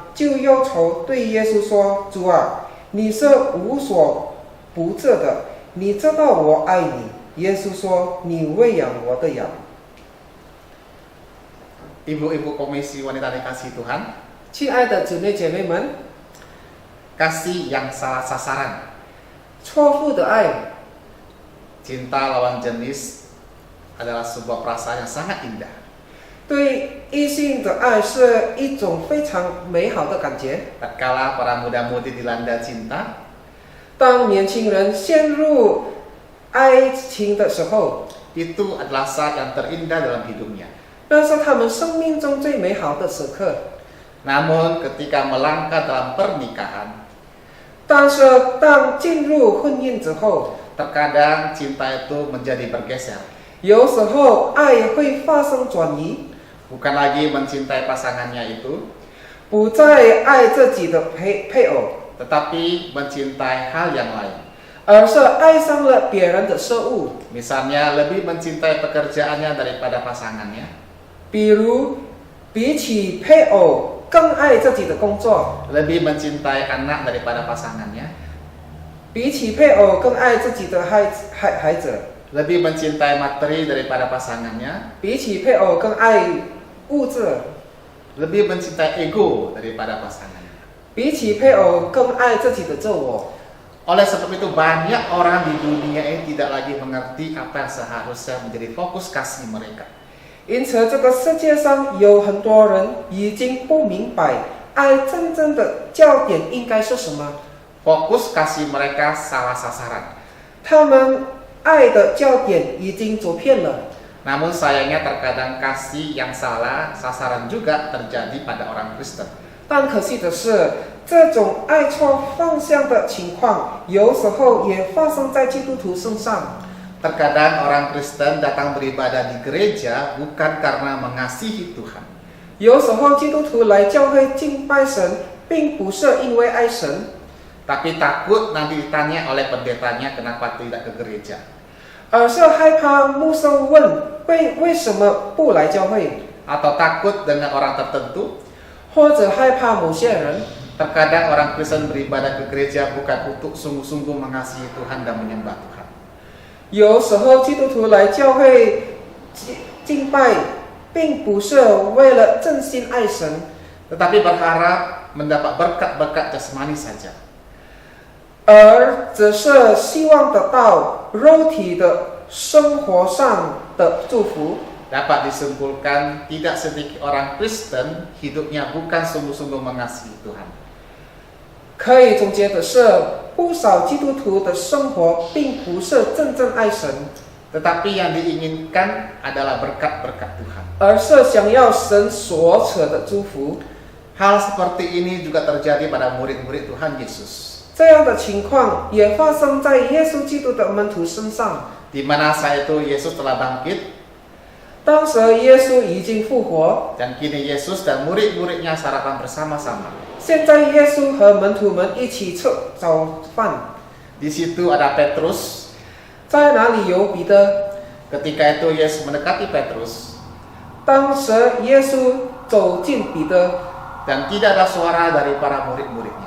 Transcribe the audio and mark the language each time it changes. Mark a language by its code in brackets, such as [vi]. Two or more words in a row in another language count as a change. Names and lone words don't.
[zh] 就忧愁对耶稣说：“主啊，你是无所不知的，你知道我爱你。” 耶稣说：“你喂养我的羊。” [id] Ibu-ibu komisi wanita dikasih Tuhan, [zh] 亲爱的姊妹姐妹们， [id] kasih yang salah sasaran, [zh] 错误的爱， [id] cinta lawan jenis adalah sebuah perasaan yang sangat indah. [zh] 对异性的爱是一种非常美好的感觉。 [id] Tatkala para muda-mudi dilanda cinta, [zh] 当年轻人陷入爱情的时候， [id] itu adalah saat yang terindah dalam hidupnya. [zh] 那是他们生命中最美好的时刻。 [id] Namun ketika melangkah dalam pernikahan, [zh] 但是当进入婚姻之后， [id] terkadang cinta itu menjadi bergeser. [zh] 有时候爱会发生转移， [id] Bukan lagi mencintai pasangannya itu, [zh] 不再爱自己的配偶， [id] tetapi mencintai hal yang lain. [zh] 而是爱上了别人的事物。 [id] Misalnya lebih mencintai pekerjaannya daripada pasangannya, [zh] 比如，比起配偶更爱自己的工作， [id] lebih mencintai anak daripada pasangannya, [zh] 比起配偶更爱自己的孩子， [id] lebih mencintai materi daripada pasangannya, [zh] 比起配偶更爱物质， [id] lebih mencintai ego daripada pasangannya. [zh] 比起配偶更爱自己的自我。 [id] Oleh sebab itu banyak orang di dunia ini tidak lagi mengerti apa yang seharusnya menjadi fokus kasih mereka. [zh] 因此，这个世界上有很多人已经不明白爱真正的焦点应该是什么。 [id] Fokus kasih mereka salah sasaran. [zh] 他们爱的焦点已经走偏了。 [id] Namun sayangnya terkadang kasih yang salah sasaran juga terjadi pada orang Kristen. [zh] 但可惜的是，这种爱错方向的情况，有时候也发生在基督徒身上。 [id] Terkadang orang Kristen datang beribadah di gereja bukan karena mengasihi Tuhan, [zh] 有时候基督徒来教会敬拜神，并不是因为爱神， [id] tapi takut nanti ditanya oleh pendetanya kenapa tidak ke gereja. [zh] 而是害怕牧师问为什么不来教会， [id] Atau takut dengan orang tertentu. [zh] 或者害怕某些人。 [id] Terkadang orang Kristen beribadah ke gereja bukan untuk sungguh-sungguh mengasihi Tuhan dan menyembah Tuhan, [zh] 有时候基督徒来教会敬拜，并不是为了真心爱神， [id] tetapi berharap mendapat berkat-berkat jasmani saja. [zh] 而只是希望得到肉体的生活上的祝福。 [id] Dapat disimpulkan tidak sedikit orang Kristen hidupnya bukan sungguh-sungguh mengasihi Tuhan. [zh] 可以总结的是，不少基督徒的生活并不是真正爱神， [id] Tetapi yang diinginkan adalah berkat-berkat Tuhan. [zh] 而是想要神所赐的祝福。 [id] Hal seperti ini juga terjadi pada murid-murid Tuhan Yesus, [zh] 这样的情况也发生在耶稣基督的门徒身上。 [id] di mana saat itu Yesus telah bangkit [zh] 当时耶稣已经复活， [id] dan kini Yesus dan murid-muridnya sarapan bersama-sama. [zh] 现在耶稣和门徒们一起吃早饭。 [id] Di situ ada Petrus. [zh] 在哪里有彼得？ [id] Ketika itu Yesus mendekati Petrus, [zh] 当时耶稣走近彼得， [id] dan tidak ada suara dari para murid-muridnya.